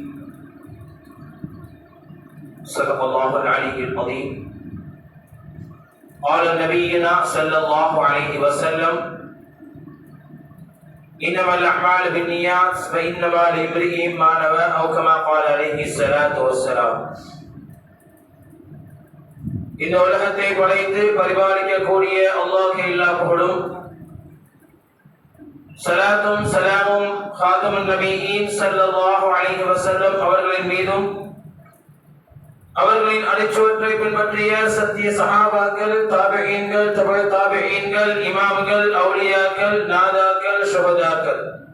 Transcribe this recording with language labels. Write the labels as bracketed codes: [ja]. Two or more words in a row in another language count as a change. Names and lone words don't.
[ar] صدق الله العلي العظيم. قال نبينا صلى الله عليه وسلم: إنما الأعمال بالنيات وإنما لامرئ ما نوى، أو كما قال عليه الصلاة والسلام. [ta] இந்த உலகத்தை படைத்து பரிபாலிக்கக்கூடிய அல்லாஹ்வுக்கு எல்லா புகழும், ஸலாத்தும் ஸலாமும் [ar] خاتم النبيين صلى الله عليه وسلم [ta] அவர்களின் மீதும், அவர்களின் அடிச்சுவற்றை பின்பற்றிய சத்திய சஹாபாக்கள், தாபிஈன்கள், தபஅ தாபிஈன்கள், இமாம்கள், அவுலியாக்கள், நாதாக்கள், ஷுஹதாக்கள்,